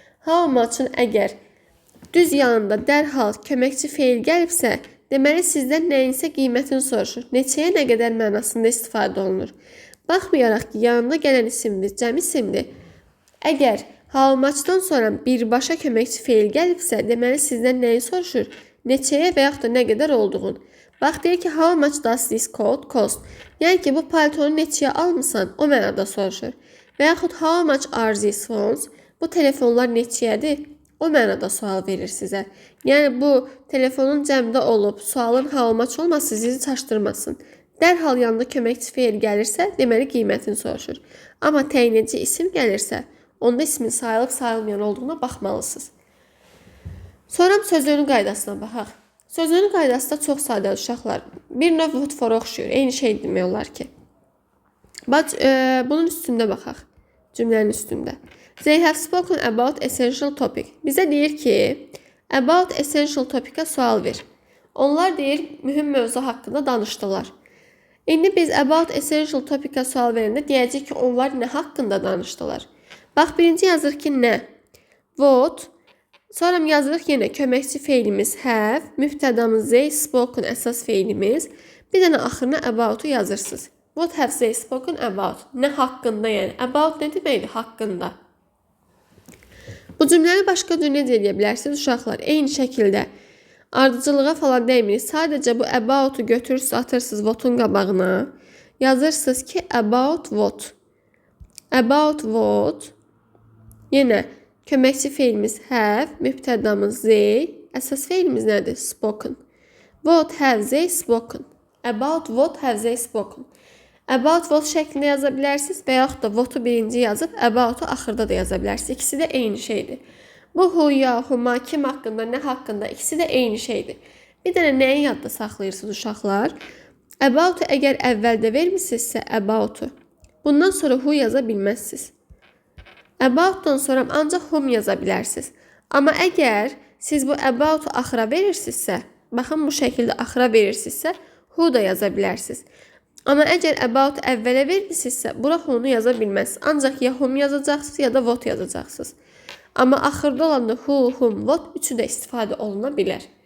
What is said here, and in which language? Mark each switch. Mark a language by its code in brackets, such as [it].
[az] How much-ın əgər düz yanında dərhal köməkçi feil gəlibsə, deməli sizdən nəyinsə qiymətini soruşur. Neçəyə nə qədər mənasında istifadə olunur. Baxmayaraq ki, yanında gələn isimdir, cəm isimdir. Əgər how much-dan sonra birbaşa köməkçi feil gəlibsə, deməli sizdən nəyi soruşur? Neçəyə və yaxud da nə qədər olduğun. Bax, deyir ki, how much does this coat cost? Yəni ki, bu paltonu neçəyə almısan? O mənada soruşur. Və yaxud how much are these phones? Bu telefonlar neçəyədir? O mənada sual verir sizə. Yəni, bu telefonun cəmdə olub, sualın how much olması sizi çaşdırmasın. Dərhal yanında köməkçi feil gəlirsə, deməli qiymətini soruşur. Amma təyin edici isim gəlirsə, onda ismin sayılıb sayılmayan olduğuna baxmalısınız. Sonra sözünün qaydasına baxaq. Sözünün qaydası da çox sadə uşaqlar. Bir növ what for-a oxşuyur. Eyni şey demək olar ki. Bunun üstündə baxaq. Cümlənin üstündə. [en] They have spoken about essential topic. [az] Bizə deyir ki, about essential topic-a sual ver. Onlar deyir, mühüm mövzu haqqında danışdılar. İndi biz about essential topic-a sual verəndə deyəcək ki, onlar nə haqqında danışdılar? Bax, birinci yazırıq ki, nə? What. Sonra yazırıq yenə köməkçi feilimiz have, mübtədamız they spoken əsas feilimiz. Bir dənə axırına about-u yazırsınız. [en] What have they spoken about? [az] Nə haqqında yəni? About nə deməkdir? Haqqında. Bu cümləni başqa cür necə edə bilərsiniz uşaqlar? Eyni şəkildə Ardıcılığa falan deymirik. Sadəcə bu about-u götürürsünüz, atırsınız votun qabağına. Yazırsınız ki, about what. [en] About what. [az] Yenə köməkçi feilimiz have, mübtədamız they, əsas feilimiz nədir? [en] Spoken. What have they spoken? About what have they spoken? [az] About what şəklində yaza bilərsiniz və yaxud da what'u birinci yazıb about'u axırda da yaza bilərsiniz. İkisi də eyni şeydir. Bu who, ya, huma, kim haqqında, nə haqqında ikisi də eyni şeydir. Bir dənə nəyi yadda saxlayırsınız uşaqlar? About'u əgər əvvəldə vermisinizsə about'u, bundan sonra who yaza bilməzsiniz. About'dan sonra ancaq whom yaza bilərsiniz. Amma əgər siz bu about'u axıra verirsinizsə, baxın bu şəkildə axıra verirsinizsə, who da yaza bilərsiniz. Amma əgər about əvvələ vermişsinizsə, bura who'nu yaza bilməzsiniz. Ancaq ya whom yazacaqsınız, ya da what yazacaqsınız. Amma axırda olanda who, whom, what üçü də istifadə oluna bilər.